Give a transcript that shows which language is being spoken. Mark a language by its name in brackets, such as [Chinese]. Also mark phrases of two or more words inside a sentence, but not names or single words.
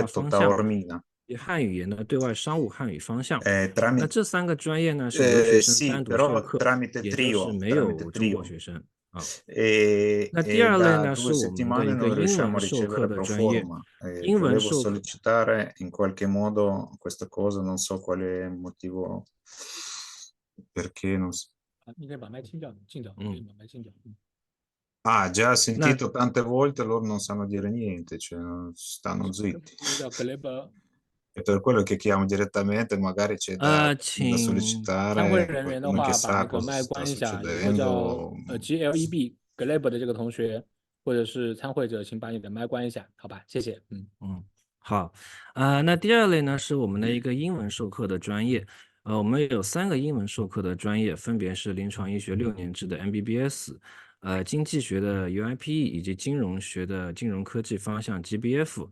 [Italian] letto [Chinese] 方向， [Italian] Taormina. [Chinese] 汉语言的对外商务汉语方向。那 [Italian] Tramite, [Chinese] 这3个专业呢是留学生 [Italian] sì, [Chinese] 单独授 [Italian] però [Chinese] 课， [Italian] tramite [Chinese] 也就是没 [Italian] tramite [Chinese] 有中国 [Italian] trio. [Chinese] 学生啊。 [Italian] E, [Chinese] 那第 [Italian] e [Chinese] 2类 [Italian] da [Chinese] 呢 [Italian] 2 [Chinese] 是我们的 [Italian] settimane [Chinese] 一个 [Italian] non [Chinese] 英 [Italian] riusciamo [Chinese] 文 [Italian] a [Chinese] 授课 [Italian] ricevere [Chinese] 的 [Italian] pro [Chinese] 专业， [Italian] forma. [Chinese] 英文 [Italian] Volevo [Chinese] 授课 [Italian] sollecitare in qualche modo questa cosa, non so quale motivo, perché non so. [Chinese] 你可以把麦清掉，禁掉，可以把麦清掉。 [Italian] Già [Chinese] 那 [Italian] sentito tante volte, loro non sanno dire niente, cioè stanno [Chinese] 那 [Italian] zitti. [Chinese] 个叫 Gleb [Italian] È per quello che chiamo direttamente, magari c'è da [Chinese] 请参会 [Italian] sollecitare [Chinese] 人员的 [Italian] qualcuno che [Chinese] 话，把 [Italian] sa [Chinese] 那个 [Italian] cosa [Chinese] 麦 [Italian] sta [Chinese] 关一下。有个叫 [Italian] succedendo. [Chinese] GLEB Gleb 的这个同学，或者是参会者，请把你的麦关一下，好吧？谢谢。好，那第2类呢是我们的一个英文授课的专业，我们有3个英文授课的专业，分别是临床医学6年制的 MBBS，经济学的 UIPE 以及金融学的金融科技方向 GBF。